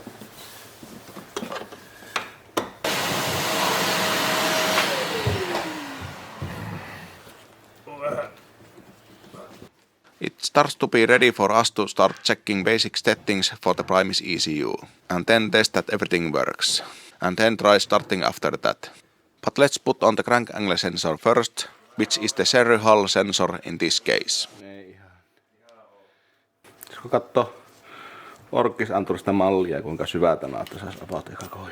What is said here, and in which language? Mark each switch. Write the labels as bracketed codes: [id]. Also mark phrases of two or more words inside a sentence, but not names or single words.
[en] It starts to be ready for us to start checking basic settings for the Primus ECU, and then test that everything works, and then try starting after that. But let's put on the crank angle sensor first, which is the Sherry Hull sensor in this case. [fi] Kun katsoo orkkisanturista mallia, kuinka syvää tämä on, että saisi about eka kohin.